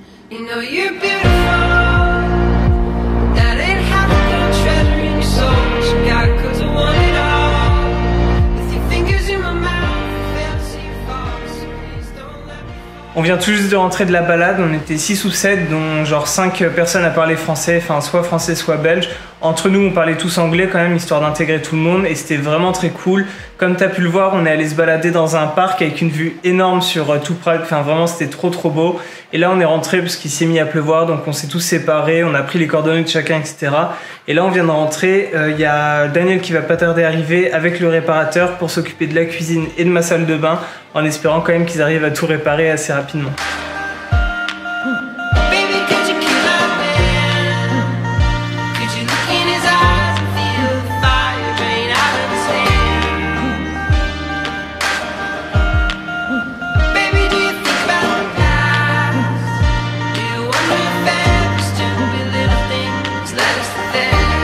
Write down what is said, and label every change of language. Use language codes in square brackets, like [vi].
[en] You know you're beautiful. That ain't half the treasure in your soul. You got cause I want it all. With your fingers in my mouth, fail to see your faults. Please don't let me fall. [fr] On vient tout juste de rentrer de la balade, on était 6 ou 7, dont genre 5 personnes à parler français, enfin soit français soit belge. Entre nous on parlait tous anglais quand même, histoire d'intégrer tout le monde, et c'était vraiment très cool. Comme tu as pu le voir, on est allé se balader dans un parc avec une vue énorme sur tout Prague, enfin vraiment c'était trop beau. Et là on est rentré parce qu'il s'est mis à pleuvoir, donc on s'est tous séparés, on a pris les coordonnées de chacun, etc. Et là on vient de rentrer, il y a Daniel qui va pas tarder à arriver avec le réparateur pour s'occuper de la cuisine et de ma salle de bain, en espérant quand même qu'ils arrivent à tout réparer assez rapidement. [en] Baby, could you kill a man? Could you look in his eyes and feel the fire drain out of his hands? Baby, do you think about the past? Do you wonder if every stupid little thing has led us to this?